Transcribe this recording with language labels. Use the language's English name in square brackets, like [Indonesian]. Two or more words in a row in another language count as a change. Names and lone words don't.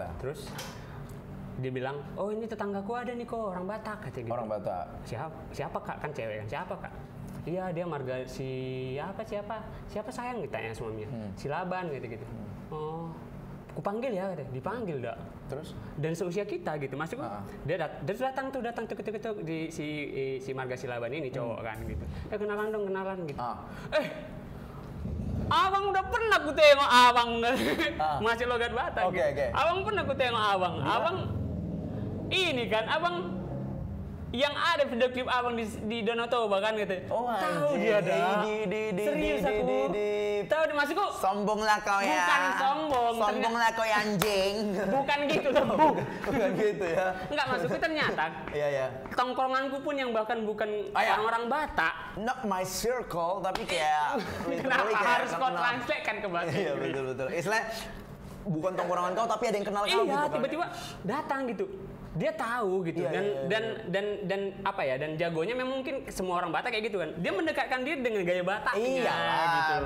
[Indonesian] Terus dia bilang, oh ini tetanggaku ada nih kok, orang Batak katanya gitu. Orang Batak. Siapa kak? Kan cewek kan, siapa kak? Iya dia marga siapa sayang ditanya suaminya. Si Laban gitu. Oh, aku panggil ya, dipanggil dah. Terus? Dan seusia kita gitu, maksudku dia datang tuk di si marga si Laban ini cowok kan gitu. Kenalan gitu. Abang udah pernah ku tengok abang. Masih logat Batak. Oke. Abang pernah ku tengok abang. Abang ini kan abang yang ada video klip abang di Danau Toba kan gitu. Oh, tahu dia dah. Serius aku. Tahu maksudku. Sombonglah kau ya. Bukan sombong. Sombonglah kau ya anjing. Bukan gitu loh. Bukan gitu ya. Enggak, maksudku ternyata. Iya. Tongkronganku pun yang bahkan bukan orang-orang Batak. [English] Not my circle, [Indonesian] tapi kayak kenapa harus kau translate kan ke bahasa Iya, betul. Istilah bukan tongkrongan kau tapi ada yang kenal kau gitu. Iya, tiba-tiba datang gitu. Dia tahu gitu dan apa ya, dan jagonya memang mungkin semua orang Batak kayak gitu kan. Dia mendekatkan diri dengan gaya Bataknya gitu loh.